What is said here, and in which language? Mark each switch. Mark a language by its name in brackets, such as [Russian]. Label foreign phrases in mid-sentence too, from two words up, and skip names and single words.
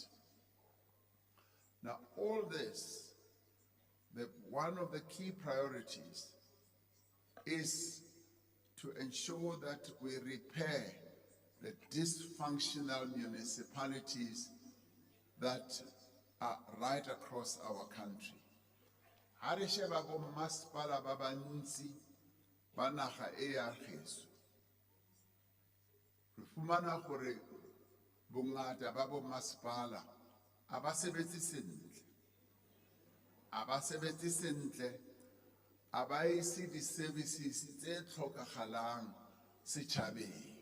[English] Now, all this, one of the key priorities is to ensure that we repair the dysfunctional municipalities that are right across our country. [Southern Sotho] Ha re sheba bo masepala ba bantsi ba naga e ya geso, re fumana gore bongata ba bo masepala a ba sebetse sentle, a ba ise di-services tse tlhokagalang setšhabeng.